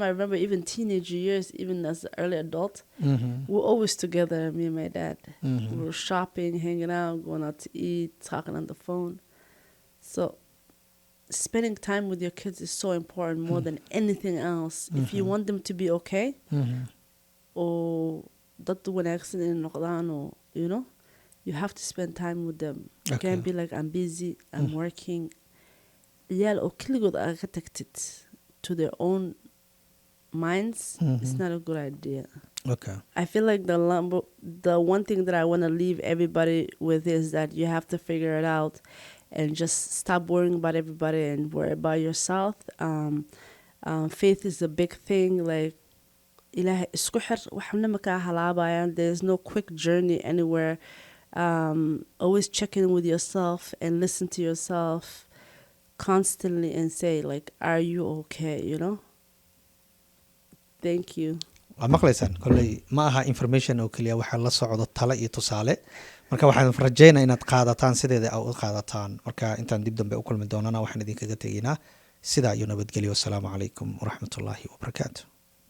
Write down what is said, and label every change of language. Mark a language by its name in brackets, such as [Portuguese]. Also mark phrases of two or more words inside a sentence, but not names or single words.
[English] I remember even teenage years, even as an early adult, we're always together, me and my dad. We were shopping, hanging out, going out to eat, talking on the phone. So spending time with your kids is so important, more than anything else. If you want them to be okay, or [Somali] dad wanaagsan inay noqdaan, [English] or you know, you have to spend time with them. You can't be like, I'm busy, I'm working. [Somali] Ciyaal oo keligood aa ka tagtid [English] to their own minds, it's not a good idea. I feel like the one thing that I want to leave everybody with is that you have to figure it out and just stop worrying about everybody and worry about yourself. Faith is a big thing. [Somali] Like ilahay isku xir, waxna ma ka halaabayaan. [English] There's no quick journey anywhere. Always check in with yourself and listen to yourself constantly and say like, are you okay, you know? Thank you. [Somali] waa maqlaysaan kolley ma aha information oo keliya waxaa la socdo talo iyo tusaale. marka waxaan rajaynaa inaad qaadataan sideeda aad u qaadataan. marka intaan dib dambe u kulmi doonana waxaan idinkaga tegaynaa sidaa iyo nabadgelyo. [Arabic] السلام عليكم ورحمة الله وبركاته.